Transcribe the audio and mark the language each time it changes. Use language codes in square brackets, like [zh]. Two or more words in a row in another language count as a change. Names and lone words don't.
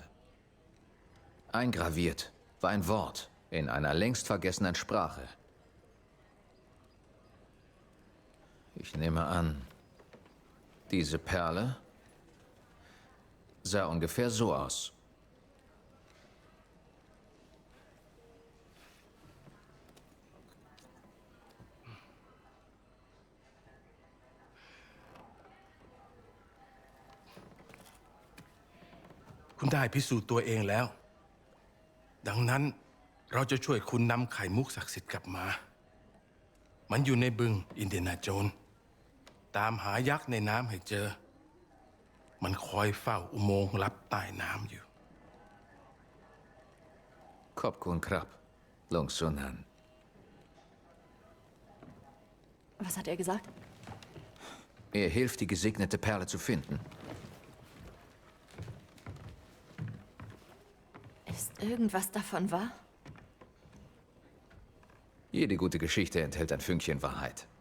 [de] Eingraviert war ein Wort in einer längst vergessenen Sprache. Ich nehme an, diese Perle sah ungefähr so aus. [th] คุณได้พิสูจน์ตัวเองแล้ว ดังนั้นเรา จะช่วยคุณนำไข่มุกศักดิ์สิทธิ์กลับมา มันอยู่ในบึงอินเดียนาโจนส์ตามหายักษ์ในน้ำให้เจอ มันคอยเฝ้าอุโมงค์ลับใต้น้ำอยู่ ขอบคุณครับ Lung Sunan. [de] Was hat er gesagt? Er hilft, die gesegnete Perle zu finden. Ist irgendwas davon wahr? Jede gute Geschichte enthält ein Fünkchen Wahrheit.